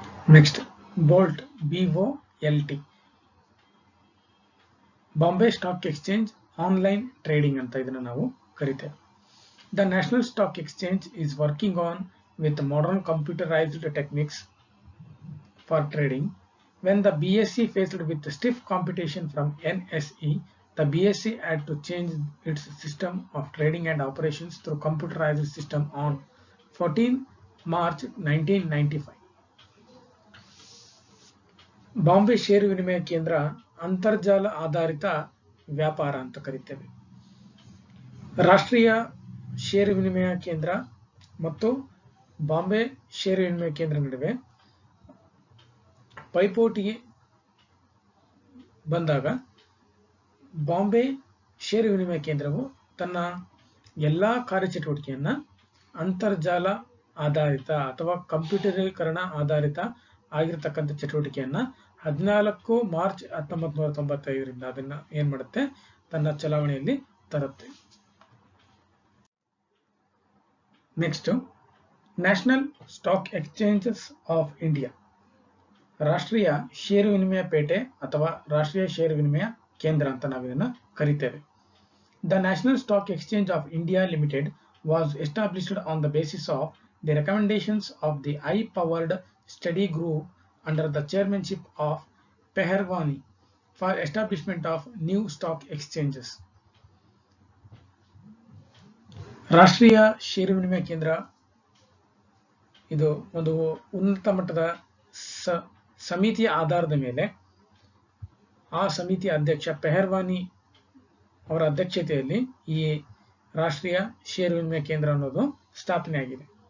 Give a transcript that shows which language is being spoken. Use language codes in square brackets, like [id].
[en] Next bolt, BOLT. [kn] Bombay stock exchange online trading ಅಂತ ಇದನ್ನ ನಾವು ಕರಿತೇವೆ. [en] The national stock exchange is working on with modern computerized techniques for trading. When the BSE faced with stiff competition from NSE, the BSE had to change its system of trading and operations through computerized system on 14 March 1995. [kn] Bombay ಷೇರು ವಿನಿಮಯ ಕೇಂದ್ರ ಅಂತರ್ಜಾಲ ಆಧಾರಿತ ವ್ಯಾಪಾರ ಅಂತ ಕರೀತೇವೆ. ರಾಷ್ಟ್ರೀಯ ಷೇರು ವಿನಿಮಯ ಕೇಂದ್ರ ಮತ್ತು ಬಾಂಬೆ ಷೇರು ವಿನಿಮಯ ಕೇಂದ್ರ ನಡುವೆ ಪೈಪೋಟಿಗೆ ಬಂದಾಗ ಬಾಂಬೆ ಷೇರು ವಿನಿಮಯ ಕೇಂದ್ರವು ತನ್ನ ಎಲ್ಲ ಕಾರ್ಯಚಟುವಟಿಕೆಯನ್ನು ಅಂತರ್ಜಾಲ ಆಧಾರಿತ ಅಥವಾ ಕಂಪ್ಯೂಟರೀಕರಣ ಆಧಾರಿತ ಆಗಿರತಕ್ಕಂಥ ಚಟುವಟಿಕೆಯನ್ನು 14 ಮಾರ್ಚ್ 1995ರಿಂದ ಅದನ್ನ ಏನ್ ಮಾಡುತ್ತೆ, ತನ್ನ ಚಲಾವಣೆಯಲ್ಲಿ ತರುತ್ತೆ. Next, national stock exchanges of India, ರಾಷ್ಟ್ರೀಯ ಷೇರು ವಿನಿಮಯ ಪೇಟೆ ಅಥವಾ ರಾಷ್ಟ್ರೀಯ ಷೇರು ವಿನಿಮಯ ಕೇಂದ್ರ ಅಂತ ನಾವು ಇದನ್ನ ಕರಿತೇವೆ. [en] The National Stock Exchange of India Limited was established on the basis of the recommendations of the high-powered study group under the chairmanship of Peherwani for establishment of new stock exchanges. [kn] ರಾಷ್ಟ್ರೀಯ ಷೇರು ವಿನಿಮಯ ಕೇಂದ್ರ ಇದು ಒಂದು ಉನ್ನತ ಮಟ್ಟದ ಸಮಿತಿಯ ಆಧಾರದ ಮೇಲೆ ಆ ಸಮಿತಿಯ ಅಧ್ಯಕ್ಷ ಪೆಹರ್ವಾನಿ ಅವರ ಅಧ್ಯಕ್ಷತೆಯಲ್ಲಿ ಈ ರಾಷ್ಟ್ರೀಯ ಷೇರು ವಿನಿಮಯ ಕೇಂದ್ರ ಅನ್ನೋದು ಸ್ಥಾಪನೆಯಾಗಿದೆ.